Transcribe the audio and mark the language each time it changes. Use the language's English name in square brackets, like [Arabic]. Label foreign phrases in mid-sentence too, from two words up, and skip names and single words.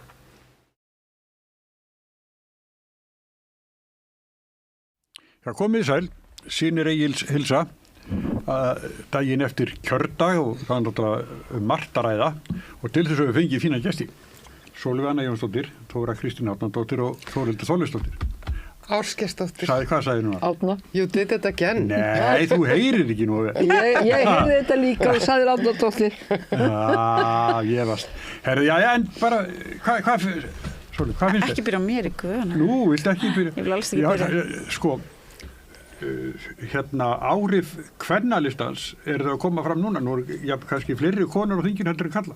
[Icelandic] Já, komið sæl, Synir Egils hilsa. Daginn eftir kjördag og það er náttúrulega margt að ræða og til þess að við fengið fína gesti Sólveig Anna Jónsdóttir, Þóra Kristín Árnadóttir og Þórhildur Þorleifsdóttir. Ásgeirsdóttir. Hvað sagði nú? Árna. [English] You did it again. [Icelandic] Nei, þú heyrir ekki nú. Ég heyrði þetta líka og sagði Árnadóttir. Já, ég varst. Herði, já, en bara, hvað Sólveig, hvað finnst þér? Ekki byrja á mér í guðuna. Nú, viltu ekki byrja? Ég vil alls ekki byrja. Sko, hérna áhrif kvennalistans það að koma fram núna, kannski fleiri konur á þinginu heldur en kallar.